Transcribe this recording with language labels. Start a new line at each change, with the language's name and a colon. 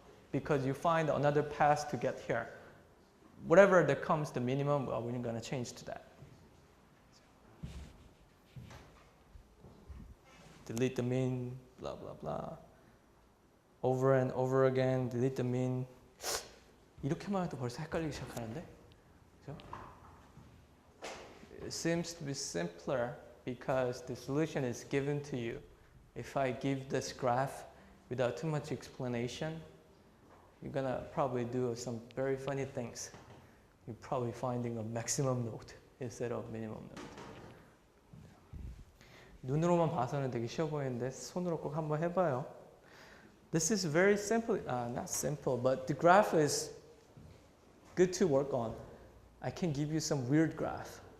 English: Because you find another path to get here. Whatever that comes the minimum, well, we're going to change to that. Delete the mean, blah, blah, blah. Over and over again, delete the mean.
Korean: 이렇게만 해도 벌써 헷갈리기 시작하는데? 그죠?
English: It seems to be simpler because the solution is given to you. If I give this graph without too much explanation, you're going to probably do some very funny things. You're probably finding a maximum node instead of minimum node.
Korean: 눈으로만 봐서는 되게 쉬워 보이는데 손으로 꼭 한번 해봐요.
English: This is very simple, not simple, but the graph is good to work on. I can give you some weird graph.